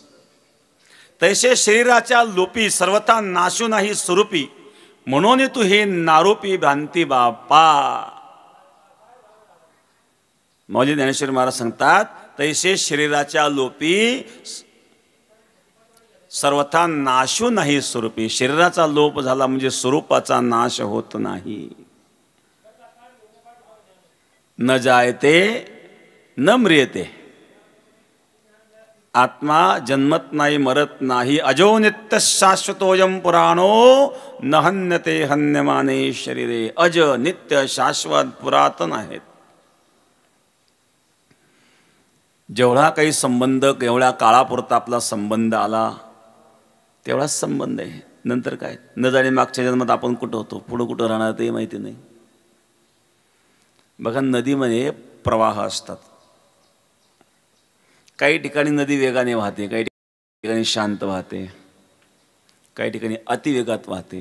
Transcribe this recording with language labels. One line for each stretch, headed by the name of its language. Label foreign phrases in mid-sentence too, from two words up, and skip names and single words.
Marathi: तैसे शरीराच्या लोपी सर्वथा नाशू नाही स्वरूपी, म्हणून तू हे नारोपी भ्रांती बापा. मौली ज्ञानेश्वर महाराज सांगतात, तैसे शरीराच्या लोपी सर्वथा नाशू नाही स्वरूपी. शरीराचा लोप झाला म्हणजे स्वरूपाचा नाश होत नाही.
Sanskrit: न जायते न म्रियते,
Marathi: आत्मा जन्मत नाही मरत नाही.
Sanskrit: अजो नित्य शाश्वतोयम पुराणो न हन्यते हन्यमाने शरीरे.
Marathi: अज नित्य शाश्वत पुरातन आहेत. जेवढा काही संबंध केवढ्या काळापुरता आपला संबंध आला तेवढाच संबंध आहे, नंतर काय न जाणे मागच्या जन्मात आपण कुठं होतो, पुढं कुठं राहणार ते माहिती नाही. बघा नदीमध्ये प्रवाह असतात, काही ठिकाणी नदी वेगाने वाहते, काही ठिकाणी शांत वाहते, काही ठिकाणी अतिवेगात वाहते.